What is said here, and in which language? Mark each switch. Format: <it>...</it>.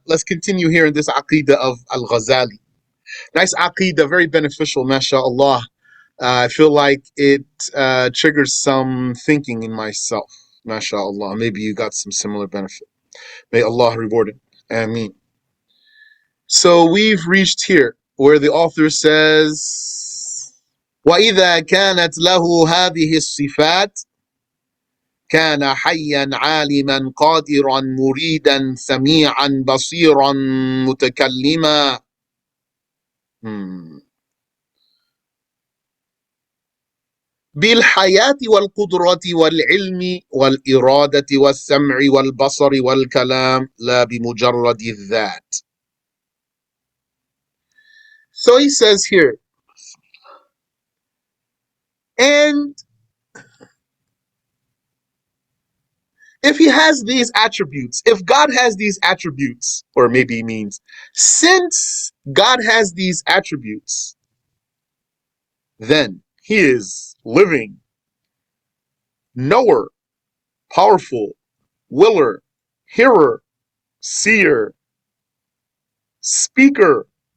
<en>Let's continue here in this aqidah of Al-Ghazali. Nice aqidah, very beneficial, mashallah. I feel like it triggers some thinking in myself, mashallah. Maybe you got some similar benefit. May Allah reward it. Ameen. So we've reached here where the author says,</en> <ar>وَإِذَا كَانَتْ لَهُ هَذِهِ الصِّفَاتِ كان حيا عالما قادرا مريدا سميعا بصيرا متكلما. بالحياة والقدرة والعلم والإرادة والسمع والبصر والكلام لا بمجرد الذات.</ar> <en>So he says here, and if he has these attributes, if God has these attributes, or maybe he means, since God has these attributes, then he is living, knower, powerful, willer, hearer, seer, speaker.</en>